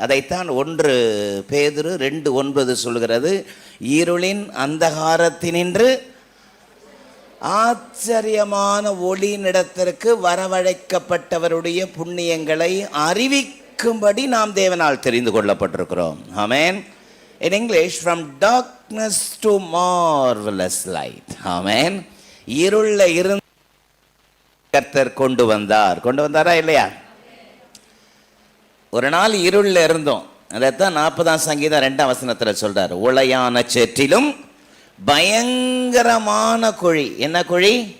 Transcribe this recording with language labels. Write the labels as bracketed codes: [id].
[ta] அதைத்தான் 1 பேதுரு 2:9 சொல்கிறது. இருளின் அந்தகாரத்தினின்று ஆச்சரியமான ஒளியினிடத்திற்கு வரவழைக்கப்பட்டவருடைய புண்ணியங்களை அறிவிக்கும்படி நாம் தேவனால் தெரிந்து கொள்ளப்பட்டிருக்கிறோம். ஆமென். [en] In English, from darkness to marvelous light. [ta] ஆமென். இருள்ல இருந்து கர்த்தர் கொண்டு வந்தாரா இல்லையா? ஒரு நாள் இருளில் இருந்தோம். அதைத்தான் 40ஆம் சங்கீதம் 2ஆம் வசனத்தில் சொல்றார். உளையான சேற்றிலும் பயங்கரமான குழி. என்ன குழி?